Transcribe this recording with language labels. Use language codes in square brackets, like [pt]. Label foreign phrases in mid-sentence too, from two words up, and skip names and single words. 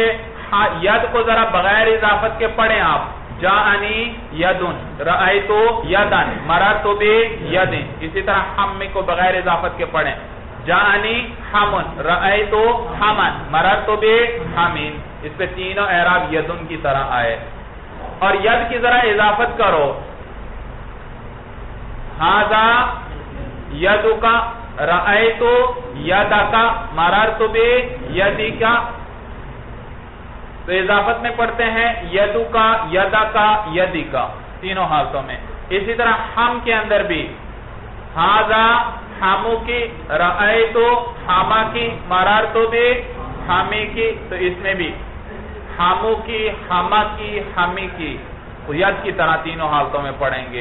[ur] ید کو ذرا بغیر اضافت کے پڑھیں آپ، [ar] جاءنی یدن، رأیتو یدن، مررتو بی یدن۔ [ur] اسی طرح ہم کو بغیر اضافت کے پڑھیں، [ar] جاءنی حمن، رأیتو حمن، مررتو بی حمین۔ [ur] اس پہ تینوں اعراب یدن کی طرح آئے۔ اور ید کی ذرا اضافت کرو، [ar] ھذا یدک، رأیتو یدک، مررتو بی یدک۔ [ur] تو اضافت میں پڑھتے ہیں [ar] یدک، یدک، یدک۔ [ur] تینوں حالتوں میں. اسی طرح ہم کے اندر بھی [ar] ہاذا ہمو [ur] کی [ar] رأیتو ہما [ur] کی [ar] مررتو بی ہمی [ur] کی، تو اس میں بھی ہمو کی ہما کی ہمی کی ید کی طرح تینوں حالتوں میں پڑھیں گے.